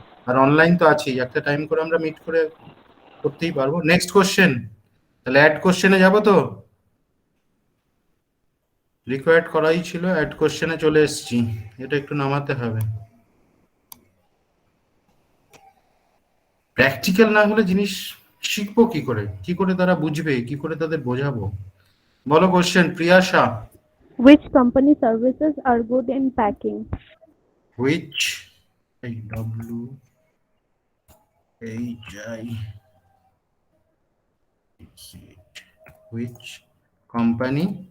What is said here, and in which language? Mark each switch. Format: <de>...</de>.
<bn>আর online তো আছেই একটা টাইম করে আমরা মিট করে করতেই পারবো নেক্সট কোশ্চেন তাহলে অ্যাড কোশ্চেনে যাবো তো রিকোয়ার্ড করাই ছিল অ্যাড কোশ্চেনে চলে এসেছি এটা একটু নামাতে হবে প্র্যাকটিক্যাল না হলে জিনিস শিখবো কি করে তারা বুঝবে কি করে তাদের বোঝাবো বলো question Priyasha</bn> <en>Which company services are good in packing? Which এই W H I which company</en>